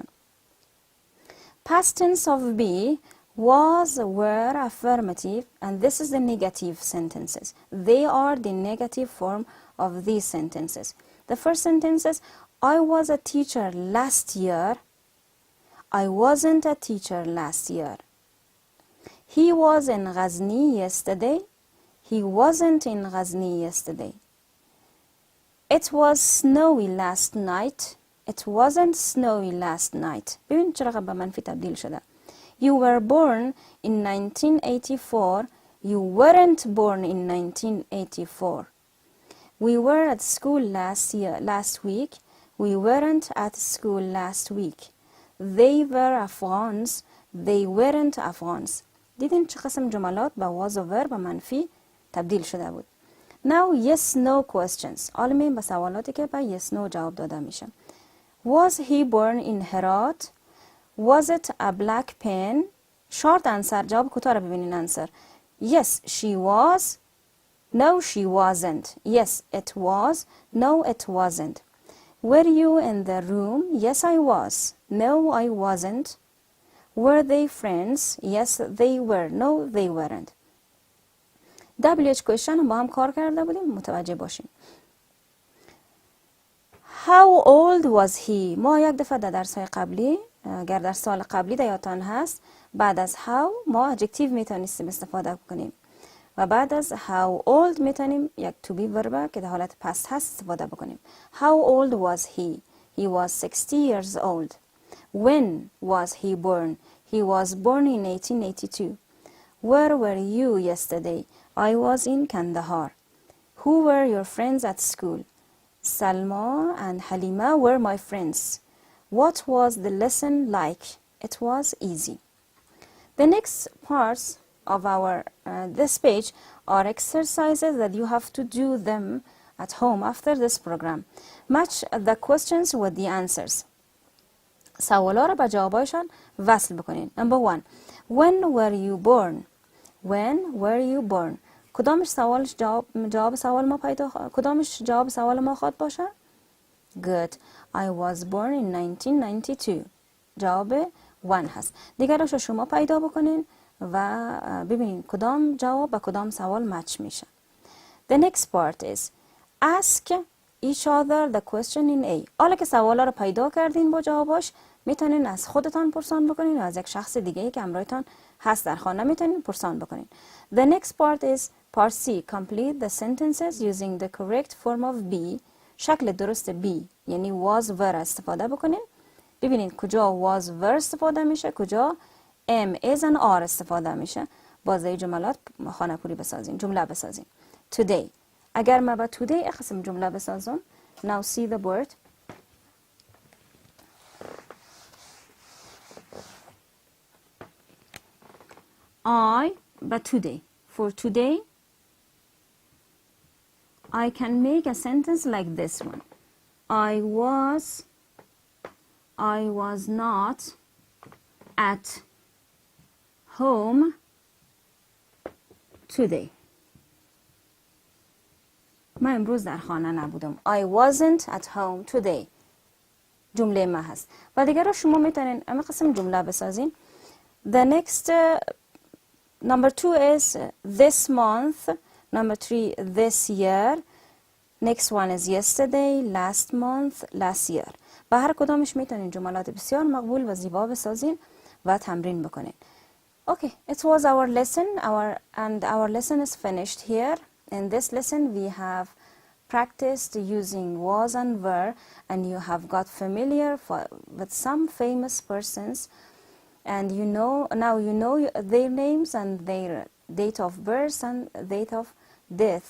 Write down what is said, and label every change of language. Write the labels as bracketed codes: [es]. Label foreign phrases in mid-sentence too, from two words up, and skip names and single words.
[en] Past tense of be was, were, affirmative, and this is the negative sentences. They are the negative form of these sentences. The first sentence is, I was a teacher last year. I wasn't a teacher last year. He was in Ghazni yesterday. He wasn't in Ghazni yesterday. It was snowy last night. It wasn't snowy last night. [fa] ببین چرا به منفی تبدیل شده. [en] You were born in 1984. You weren't born in 1984. We were at school last week. We weren't at school last week. They were Afghans. They weren't Afghans. [fa] دیدین چه قسم جملات با was و were به منفی تبدیل شده بود. [en] Now yes no questions. [fa] حالا میریم به سوالاتی که با [en] yes no [fa] جواب داده میشه. [en] Was he born in Herat? Was it a black pen? Short answer. [fa] جواب کوتاه رو ببینین [en] answer. Yes she was. No she wasn't. Yes it was. No it wasn't. Were you in the room? Yes I was. No I wasn't. Were they friends? Yes they were. No they weren't. WH question [fa] با هم کار کرده بودیم متوجه باشیم. [en] How old was he? [fa] ما یک دفعه در درس های قبلی اگر در سال قبلی در یادتان هست بعد از how ما adjective میتونستیم استفاده کنیم و بعد از [en] how old [fa] میتونیم یک [en] to be verb [fa] که در حالت past هست استفاده بکنیم. [en] How old was he? He was 60 years old. When was he born? He was born in 1882. Where were you yesterday? I was in Kandahar. Who were your friends at school? Salma and Halima were my friends. What was the lesson like? It was easy. The next parts of our this page are exercises that you have to do them at home after this program. Match the questions with the answers. [fa] سوالا را با جوابایشان وصل بکنین. [en] Number 1. When were you born? When were you born? [fa] کدامش جواب سوال ما کدامش جواب سوال ما خواهد باشه؟ [en] Good. I was born in 1992. [fa] جواب 1 هست. دیگرش رو شما پیدا بکنین و ببینین کدام جواب با کدام سوال مچ میشه. [en] The next part is ask each other the question in A. [fa] حالا که سوالا رو پیدا کردین با جواباش میتونین از خودتان پرسان بکنین و از یک شخص دیگه که همراهتان هست در خانه میتونین پرسان بکنین. [en] The next part is part C. Complete the sentences using the correct form of be. [fa] شکل درست be یعنی [en] was were [fa] استفاده بکنین. ببینید کجا [en] was were [fa] استفاده میشه کجا [en] am is and are [fa] استفاده میشه. بازه جملات خانه پوری بسازین جمله بسازین. Today. اگر ما با today اقسم جمله بسازم. [en] Now see the word. I but today. For today I can make a sentence like this one. I was not at home today. [fa] من امروز در خانه نبودم. [en] I wasn't at home today. [fa] جمله ما هست. و دیگه را شما میتونین اما قسم جمله بسازین. [en] The next number 2 is this month. Number 3 this year. Next one is yesterday, last month, last year. [fa] با هر کدامش میتونین جملات بسیار مقبول و زیبا بسازین و تمرین بکنین. [en] Okay, it was our lesson. Our lesson is finished here. In this lesson we have practiced using was and were, and you have got familiar with some famous persons, and now you know their names and their date of birth and date of death.